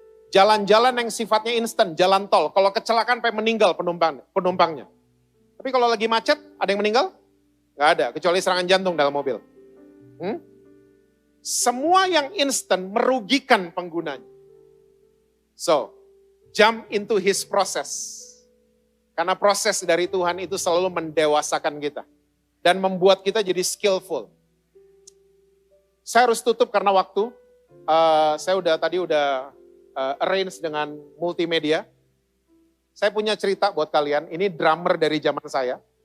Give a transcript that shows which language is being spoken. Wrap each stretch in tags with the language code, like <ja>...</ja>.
<id>Jalan-jalan yang sifatnya instan, jalan tol, kalau kecelakaan sampai meninggal penumpangnya. Tapi kalau lagi macet, ada yang meninggal? Gak ada, kecuali serangan jantung dalam mobil. Semua yang instan merugikan penggunanya.</id> <en>So, jump into his process.</en> <id>Karena proses dari Tuhan itu selalu mendewasakan kita. Dan membuat kita jadi skillful. Saya harus tutup karena waktu. Saya tadi udah arrange dengan multimedia. Saya punya cerita buat kalian. Ini drummer dari zaman saya.</id>